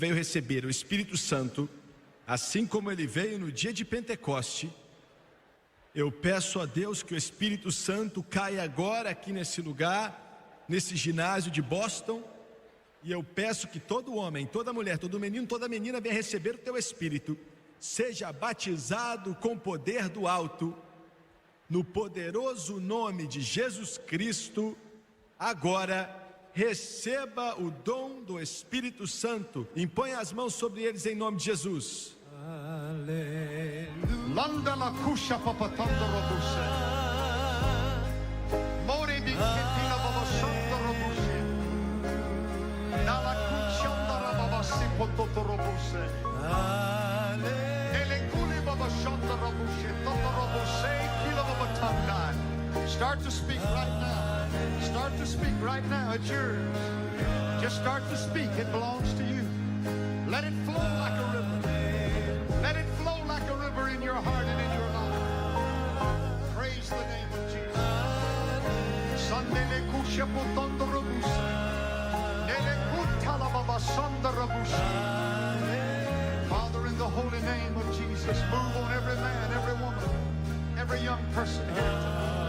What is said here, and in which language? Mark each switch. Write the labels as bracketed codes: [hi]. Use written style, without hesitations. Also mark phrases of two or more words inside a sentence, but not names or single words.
[pt] veio receber o Espírito Santo, assim como ele veio no dia de Pentecoste, eu peço a Deus que o Espírito Santo caia agora aqui nesse lugar, nesse ginásio de Boston, e eu peço que todo homem, toda mulher, todo menino, toda menina venha receber o teu Espírito, seja batizado com poder do alto, no poderoso nome de Jesus Cristo. Agora receba o dom do Espírito Santo, impõe as mãos sobre eles em nome de Jesus. Landa la kusha papatanda robuse. Mori bikina babasanda robuse. Nala kuchanda rababasi pototo robuse. Ele kuli babashanda robuse. Toto robuse kila babatanda. [en] Start to speak right now. Start to speak right now. It's yours. Just start to speak. It belongs to you. Let it flow like a river. Let it flow like a river in your heart and in your life. Praise the name of Jesus. Sandele kusha putondo robusa. Nele kutala baba sonda robusa. Father, in the holy name of Jesus, move on every man, every woman, every young person here tonight.